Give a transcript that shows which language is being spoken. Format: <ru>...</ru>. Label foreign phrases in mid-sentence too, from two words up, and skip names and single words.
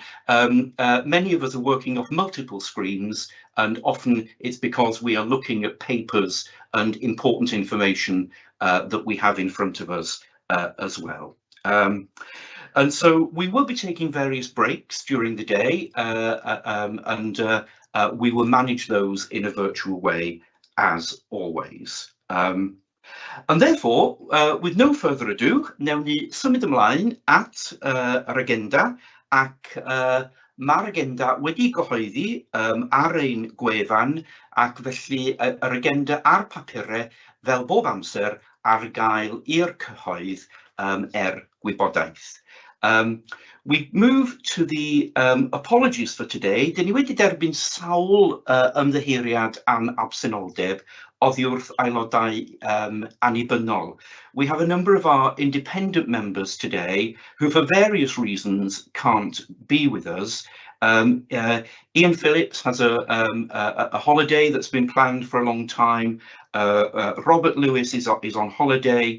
<en>Many of us are working off multiple screens, and often it's because we are looking at papers and important information that we have in front of us as well. And so we will be taking various breaks during the day, and we will manage those in a virtual way as always. And therefore, with no further ado,</en> <cy>newn ni symud ymlaen at yr agenda ac Mae'r agenda wedi gyhoeddi ar ein gwefan ac felly yr agenda a'r papurau fel bob amser ar gael i'r cyhoedd gwybodaeth.</cy> <en>We move to the apologies for today.</en> <cy>Dyn ni wedi derbyn sawl ymddiheuriad am absenoldeb oddi wrth aelodau annibynnol.</cy> <en>We have a number of our independent members today who for various reasons can't be with us. Ian Phillips has a holiday that's been planned for a long time. Robert Lewis is on holiday.</en>